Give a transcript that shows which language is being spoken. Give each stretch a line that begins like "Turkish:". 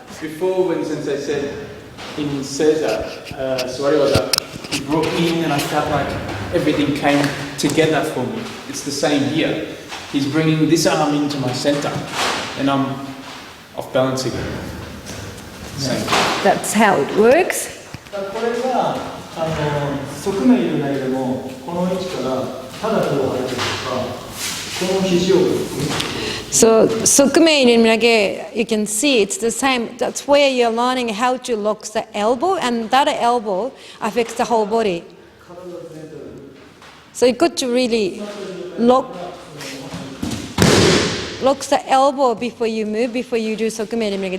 English: Before, when Sensei said in Seiza, Suwari-waza, he brought me in and I felt like everything came together for me. It's the same here. He's bringing this arm into my center and I'm off balance again. Same. That's how it works.
Japanese: これが側面入れないでもこの位置からただこう入ってるとかこの肘を
English: So, you can see it's the same. That's where you're learning how to lock the elbow, and that elbow affects the whole body. So you got to really lock the elbow before you move, before you do sokume.